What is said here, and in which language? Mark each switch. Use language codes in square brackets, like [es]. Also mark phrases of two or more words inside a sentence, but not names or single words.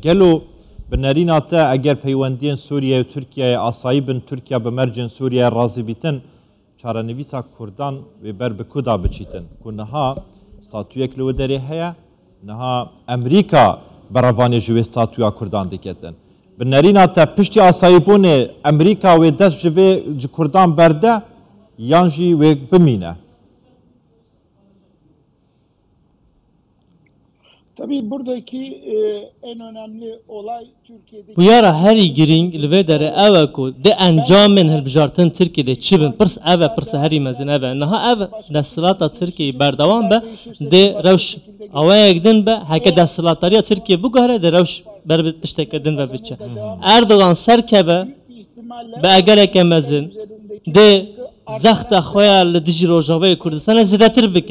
[ku] Gelo bi nerîna te eger peywendiyên Sûriye û Tirkiyeyê asayî bin Tirkiye bi mercên Sûriyeyê razî bîtin, çarenivîsa Kurdan wê ber bi ku da biçîtin? Ku niha statûyek li wê derê heye, niha Amerîka beravanê ji wê statûya Kurdan diketin. Bi nerîna te piştî asayîbûnê Amerîka wê dest ji vê ji Kurdan berde yan jî wê bimîne? [tr] Tabii buradaki en önemli olay Türkiye'deki... [ku] Bu yara herî giring li vê derê ew e ku de encamên hilbijartin Tirkiyeyê çibin pirs ev e pirs herî mezin ev e. Niha ev desthilatê Tirkiyeyê berdewam be de rewş awayek din be heke desthilatariya Tirkiye biguhere de rewş ber bi tişteke din ve biçe. Erdogan serkeve be egereke mezin de zexta xwe ya li dijî Rojavayê Kurdistanê zêdetir bike.